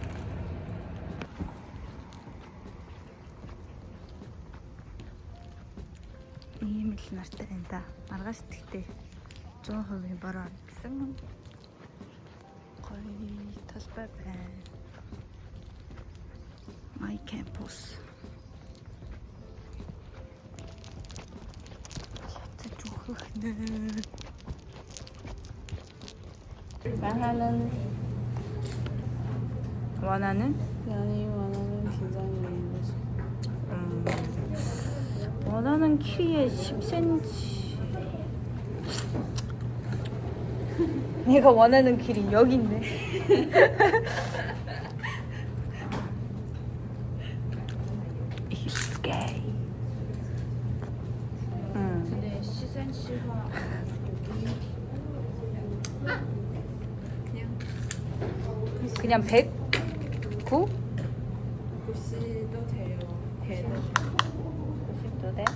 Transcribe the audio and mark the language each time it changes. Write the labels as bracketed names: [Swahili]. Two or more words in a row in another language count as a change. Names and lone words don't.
[Mongolian] Ийм л нартай байна да. Маргааш тэгтээ 100% бороо гэсэн. Гоё талбай байна. [English] My campus. [Korean] 나는 원하는? 양이 원하는 디자인인 거지. 원하는 키에 10cm. 내가 원하는 길이 여기 있네. [English] It's gay. [Korean] 근데 10cm가 그냥 109? 90도 돼요. 배도. 90도 돼?